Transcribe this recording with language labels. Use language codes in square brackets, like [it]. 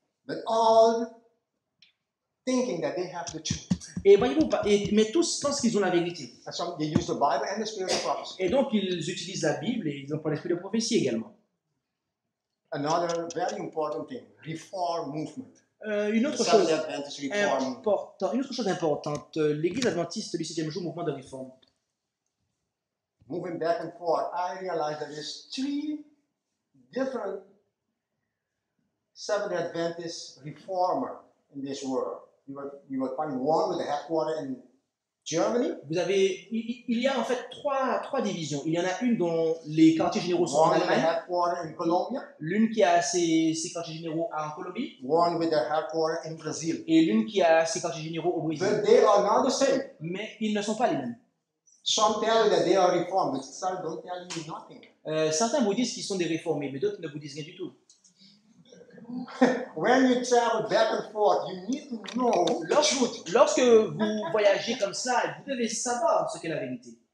[en] But all thinking that they have the truth. [fr] Et voyez-vous, mais tous pensent qu'ils ont la vérité. [en] And some they use the Bible and the spirit of prophecy. [fr] Et donc, ils utilisent la Bible et ils ont pas l'esprit de prophétie également. [en] Another very important thing, reform movement. [fr] Une autre [en] Seventh-day Adventist reform. [fr] Une autre chose importante, l'Église adventiste du 7e jour, mouvement de réforme. [en] Moving back and forth, I realized there is 3 different Seventh-day Adventist reformer in this world. You will find one with the headquarters in Germany. [fr] Il y a en fait trois divisions. Il y en a une dont les quartiers généraux sont en [en] One with the [fr] Allemagne, [en] headquarters in Colombia. [fr] l'une qui a ses quartiers généraux en Colombie, [en] One with the headquarters in Brazil. [fr] et l'une qui a ses quartiers généraux au Brésil. [en] But they are not the same. [fr] Mais ils ne sont pas les mêmes. [en] Some tell you that they are reformed, but some don't tell you nothing. [fr] Certains vous disent qu'ils sont des réformés, mais d'autres ne vous disent rien du tout. [en] When you travel back and forth, you need to know the truth. [fr] Lorsque vous voyagez comme ça, vous devez savoir ce qu'est la vérité.